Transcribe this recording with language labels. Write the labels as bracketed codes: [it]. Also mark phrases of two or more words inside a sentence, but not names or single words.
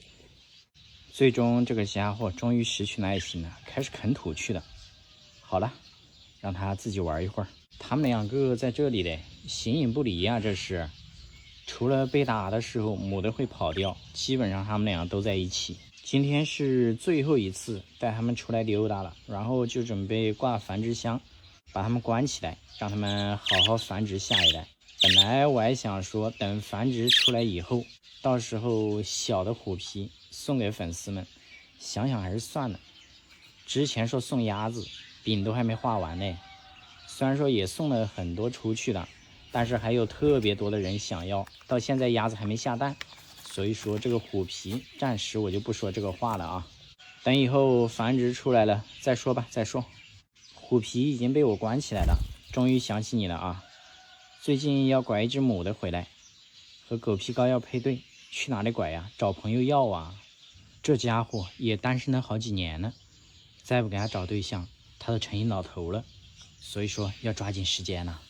[zh] 最終這個家伙終於失去耐心了，開始啃土去了。好了，讓它自己玩一會兒。他們兩個在這裡嘞，形影不離呀，這是。除了被打的時候母的會跑掉，基本上他们倆都在一起。今天是最後一次帶他們出來溜達了，然後就準備掛繁殖箱，把他們關起來，讓他們好好繁殖下一代。本來我還想說，等繁殖出來以後，到時候小的虎皮送給粉絲們，想想還是算了。之前說送鴨子，餅都還沒畫完呢，雖然說也送了很多出去了，但是還有特別多的人想要，到現在鴨子還沒下蛋，所以說這個虎皮暫時我就不說這個話了啊。等以後繁殖出來了再說吧，再說。虎皮已經被我關起來了，終於想起你了啊！最近要拐一只母的回来，和狗皮膏藥配對，去哪裡拐呀？找朋友要啊！這家伙也單身了好幾年了，再不給他找對象，他都成一老頭了，所以說要抓緊時間了。